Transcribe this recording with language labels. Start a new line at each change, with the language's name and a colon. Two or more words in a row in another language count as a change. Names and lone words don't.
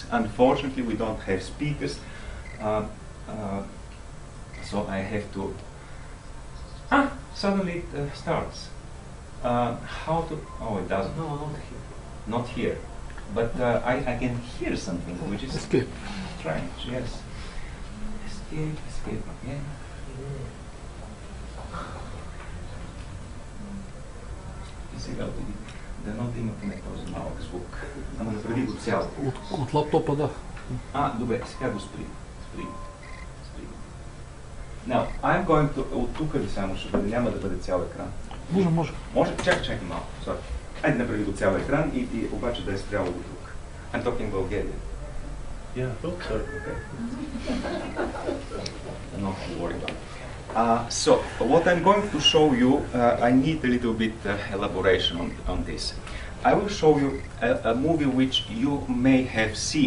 English: Unfortunately, we don't have speakers, so I have to... suddenly it starts. How to... Oh, it doesn't. No, not here. Not here. But I can hear something, which is Escape. strange, yes. Escape again.
Bulgarian: Сега да натимате този малък звук. Ама направи го цяло. От лаптопа, да. Добре, сега го спри.
English: Now, I'm going to...
Bulgarian: От тук ли само ще бъде? Няма да бъде цял екран. Може. Може? Чакай малко. Sorry. Айде направи го цял екран и обаче да е спряло до тук.
English: I'm talking Bulgarian. Yeah, I thought so. Okay. Not to worry about it. So, what I'm going to show you, I need a little bit elaboration on this. I will show you a movie which you may have seen.